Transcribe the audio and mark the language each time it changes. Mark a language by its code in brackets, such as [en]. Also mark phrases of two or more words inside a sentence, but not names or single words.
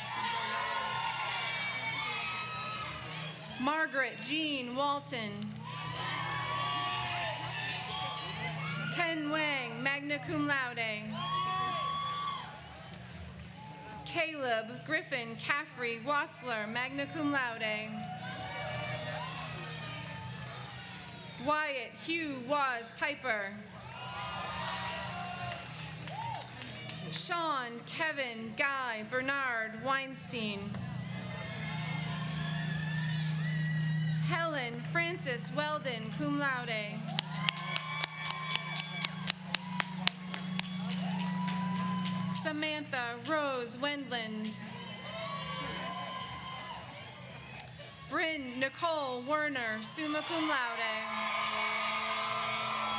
[en] Margaret Jean Walton. Ten Wang, [la] magna cum laude. [en] Caleb Griffin Caffrey Wassler, [la] magna cum laude. [en] Wyatt Hugh Waz Piper. Sean Kevin Guy Bernard Weinstein. Helen Frances Weldon, [la] cum laude. [en] Samantha Rose Wendland. Bryn Nicole Werner, [la] summa cum laude.